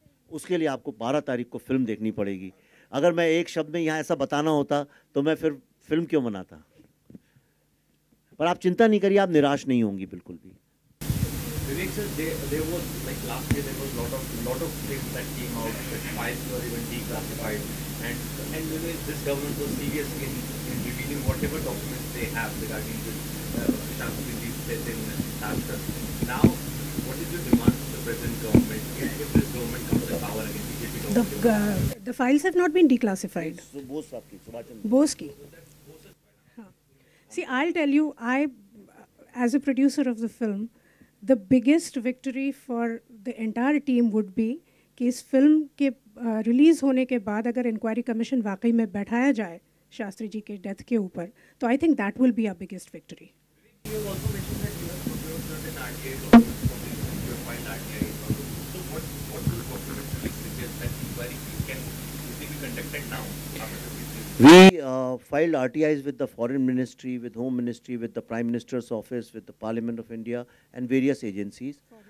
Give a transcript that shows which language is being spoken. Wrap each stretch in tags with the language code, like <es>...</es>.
<hi>उसके लिए आपको 12 तारीख को फिल्म देखनी पड़ेगी। अगर मैं एक शब्द में यहाँ ऐसा बताना होता तो मैं फिर फिल्म क्यों बनाता। पर आप चिंता नहीं करिए, आप निराश नहीं होंगी बिल्कुल भी।</hi> <en>Vivek sir, there was, like last year, there was lot of things that came out, that files were even declassified, and this government was serious in revealing whatever documents they have regarding this Shastri death in Maharashtra. Now, what is your demand from the present government if this government comes to power again, BJP government? The files have not been declassified.</en> <hi>Bose साहब की, Subhash Chandra Bose ki. हाँ.</hi> <en>See, I'll tell you, as a producer of the film, the biggest victory for the entire team would be</en> <hi>कि इस film के release होने के बाद अगर इंक्वायरी कमीशन वाकई में बैठाया जाए शास्त्री जी के डेथ के ऊपर, तो</hi> <en>I think that will be a biggest victory. You also mentioned that you have procured certain RTI documents from the you have filed RTI. So what do the documents really suggest that inquiry can easily be conducted now after the release? We filed RTIs with the Foreign Ministry, with Home Ministry, with the Prime Minister's Office, with the Parliament of India, and various agencies.</en>